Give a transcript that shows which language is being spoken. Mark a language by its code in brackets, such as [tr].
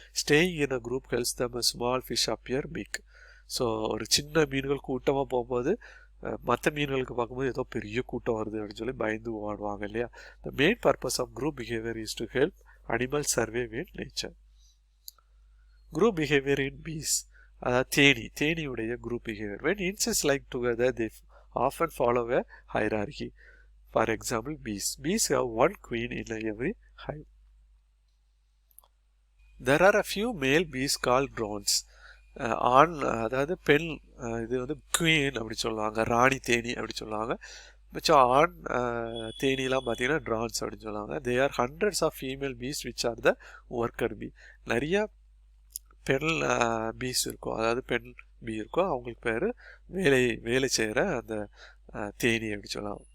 [en] Staying in a group helps them small fish appear big. [ta] So ஒரு சின்ன மீன்கள் கூட்டமாக போகும்போது மற்ற மீன்களுக்கு பார்க்கும்போது ஏதோ பெரிய கூட்டம் வருது அப்படின்னு சொல்லி பயந்து ஓடுவாங்க இல்லையா. [en] The main purpose of group behaviour is to help animal survive in nature. Group behaviour in bees, [ta] அதாவது தேனியுடைய [en] Group behaviour. when insects like together they often follow a hierarchy. For example, bees have one queen in every hive. There are a few male bees called drones. [ta] ஆண், அதாவது பெண், இது வந்து queen அப்படி சொல்லுவாங்க, ராணி தேனி அப்படி சொல்லுவாங்க. மிச்சம் ஆண் தேனிலாம் பார்த்தீங்கன்னா ட்ரான்ஸ் அப்படின்னு சொல்லுவாங்க. [en] They are hundreds of female bees which are the worker bee. [ta] நிறைய பெண் பீஸ் இருக்கும், அதாவது பெண் பீ இருக்கும், அவங்களுக்கு பேர் வேலை செய்கிற அந்த தேனி அப்படி சொல்லலாம்.